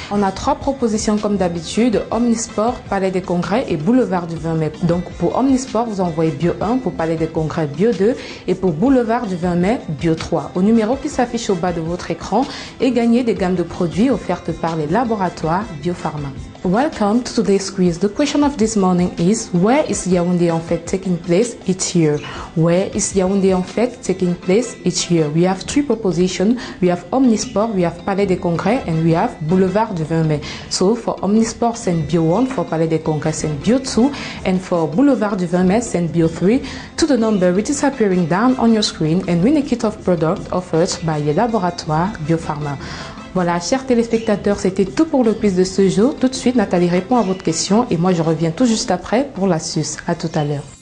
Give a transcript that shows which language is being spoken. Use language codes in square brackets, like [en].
[fr] On a 3 propositions comme d'habitude, Omnisport, Palais des Congrès et Boulevard du 20 mai. Donc pour Omnisport, vous envoyez Bio 1, pour Palais des Congrès Bio 2 et pour Boulevard du 20 mai Bio 3. Au numéro qui s'affiche au bas de votre écran et gagnez des gammes de produits offertes par les laboratoires Biopharma. [en] Welcome to today's quiz. The question of this morning is, where is Yaoundé en fête taking place each year? Where is Yaoundé en fête taking place each year? We have 3 propositions. We have Omnisport, we have Palais des Congrès, and we have Boulevard du 20 mai. So for Omnisport, send Bio 1, for Palais des Congrès, send Bio 2, and for Boulevard du 20 mai, send Bio 3 to the number which is appearing down on your screen and win a kit of product offered by the laboratoire Biopharma. [fr] Voilà, chers téléspectateurs, c'était tout pour le quiz de ce jour. Tout de suite, Nathalie répond à votre question et moi je reviens tout juste après pour l'astuce. À tout à l'heure.